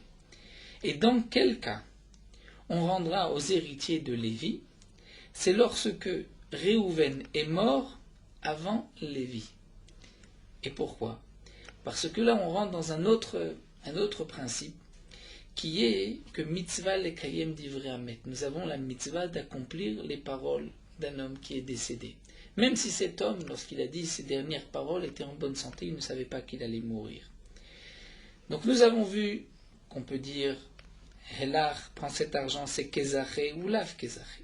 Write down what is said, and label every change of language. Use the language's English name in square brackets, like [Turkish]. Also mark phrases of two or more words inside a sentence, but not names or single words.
[French] Et dans quel cas on rendra aux héritiers de Lévi? C'est lorsque Réhouven est mort avant Lévi. Et pourquoi? Parce que là on rentre dans un autre principe, qui est que [Hebrew] מצוה לקיים דברי המת. [French] Nous avons la mitzvah d'accomplir les paroles d'un homme qui est décédé. Même si cet homme, lorsqu'il a dit ces dernières paroles, était en bonne santé, il ne savait pas qu'il allait mourir. Donc nous avons vu qu'on peut dire Helach, prends cet argent, c'est Kezaché ou [Hebrew] לאו כזשה.